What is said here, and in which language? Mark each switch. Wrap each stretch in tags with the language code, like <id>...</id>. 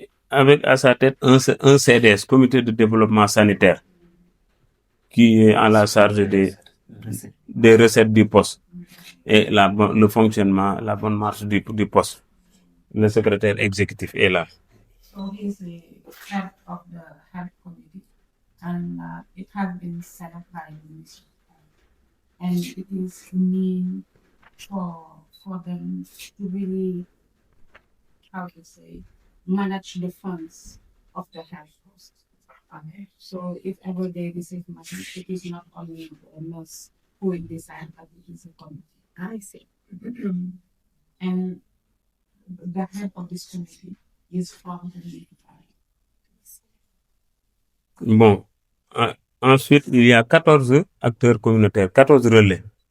<fr>Avec à sa tête un CDS, Comité de développement sanitaire, qui est en la charge des recettes du poste et le fonctionnement, la bonne marche du poste. Le secrétaire exécutif est là.</fr> <en>So he's the head of the health committee, and it has been set up by the ministry, and it is mean for them to really, how to say, manage the funds of the health post. Okay. So if ever they receive money, it is not only the nurse who will decide, but it is a committee. I see. And the head of this committee is from the military.</en> <fr>Bon. Ensuite, il y a 14 acteurs communautaires, 14 relais.</fr>